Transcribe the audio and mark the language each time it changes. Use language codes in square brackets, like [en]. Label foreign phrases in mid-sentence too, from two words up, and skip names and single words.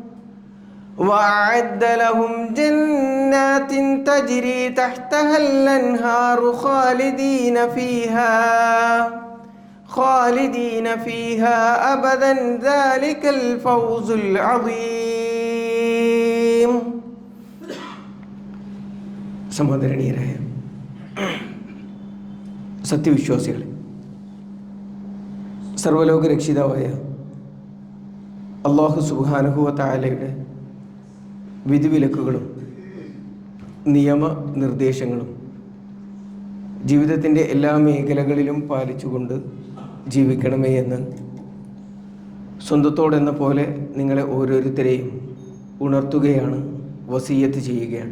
[ar] وأعد لهم جنات تجري تحتها الأنهار خالدين فيها أبدا ذلك الفوز العظيم. [ml] സഹോദരനീയരായ സത്യവിശ്വാസികളെ, സർവ്വലോക രക്ഷിതാവായ അല്ലാഹു [ar] سبحانه و [ml] തആലയുടെ വിധിവിലക്കുകളും നിയമനിർദ്ദേശങ്ങളും ജീവിതത്തിൻ്റെ എല്ലാ മേഖലകളിലും പാലിച്ചുകൊണ്ട് ജീവിക്കണമേ എന്ന് സ്വന്തത്തോടെന്ന പോലെ നിങ്ങളെ ഓരോരുത്തരെയും ഉണർത്തുകയാണ്, വസിയ്യത്ത് ചെയ്യുകയാണ്.